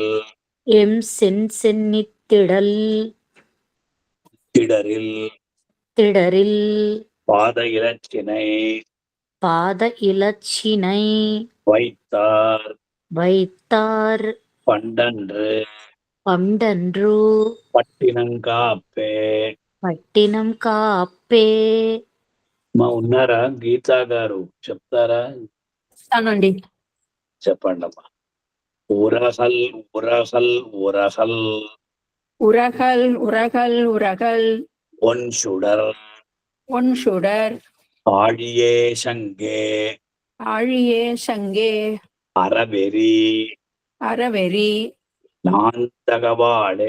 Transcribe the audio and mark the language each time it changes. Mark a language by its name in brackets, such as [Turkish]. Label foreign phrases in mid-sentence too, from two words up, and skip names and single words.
[Tamil] எம் சென்னித்திடல் திடரில் திடரில் பாத இலச்சினை பாத இலச்சினை வைத்தார் வைத்தார் பண்டன்று பண்டன்று பட்டினங்காப்பே. பட்டினம் காப்பே. [Telugu] మా ఉన్నారా గీతా గారు? చెప్తారా? అవునండి. చెప్పండి అమ్మా. [Tamil] உரகல் உரகல் உரகல் உரகல் உரகல் உரகல் ஒன்சுடர் ஒன்சுடர் ஆழியே சங்கே ஆழியே சங்கே அறவெறி அறவெறி நாந்தகவாளே